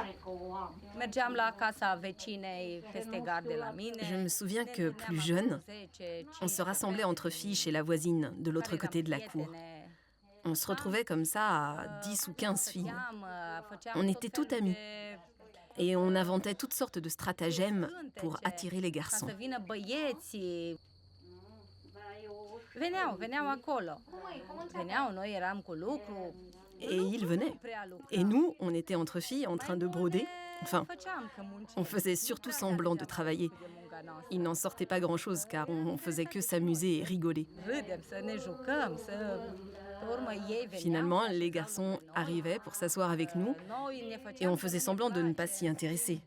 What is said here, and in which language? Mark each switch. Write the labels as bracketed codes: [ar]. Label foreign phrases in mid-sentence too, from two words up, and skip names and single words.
[ro] Mergeam la casa vecinei peste gard de la mine. [fr] Je me souviens que, plus jeune, on se rassemblait entre filles chez la voisine, de l'autre côté de la cour. On se retrouvait comme ça à 10 ou 15 filles. On était toutes amies. Et on inventait toutes sortes de stratagèmes pour attirer les garçons. [ro] Veneau acolo. Veneau, noi eram cu lucru. [fr] Et ils venaient. Et nous, on était entre filles en train de broder. Enfin, on faisait surtout semblant de travailler. Il n'en sortait pas grand-chose car on faisait que s'amuser et rigoler. Finalement, les garçons arrivaient pour s'asseoir avec nous et on faisait semblant de ne pas s'y intéresser.